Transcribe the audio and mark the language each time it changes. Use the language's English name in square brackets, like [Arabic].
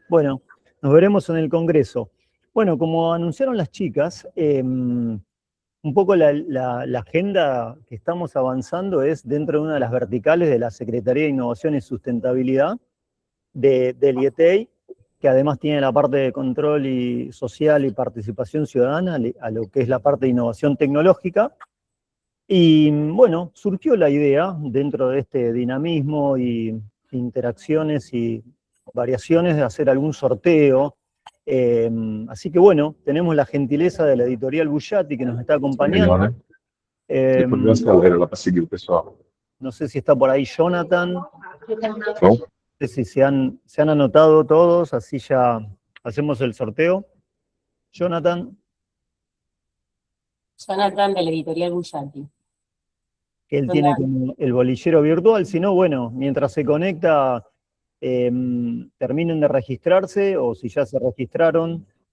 [Spanish] Bueno, nos veremos en el Congreso. Bueno, como anunciaron las chicas, un poco la agenda que estamos avanzando es dentro de una de las verticales de la Secretaría de Innovación y Sustentabilidad del IETEI, que además tiene la parte de control y social y participación ciudadana, a lo que es la parte de innovación tecnológica. Y bueno, surgió la idea, dentro de este dinamismo y interacciones y variaciones, de hacer algún sorteo. Así que bueno, tenemos la gentileza de la editorial Bullati que nos está acompañando. [Portuguese] Depois acelera lá para seguir o pessoal. [Spanish] No sé si está por ahí Jonathan. [Portuguese] Não? [Spanish] No sé si se han anotado todos, así ya hacemos el sorteo. Jonathan, Jonathan de la editorial Bullati. que él tiene como el bolillero virtual. Si no, bueno, mientras se conecta, terminen de registrarse, o si ya se registraron.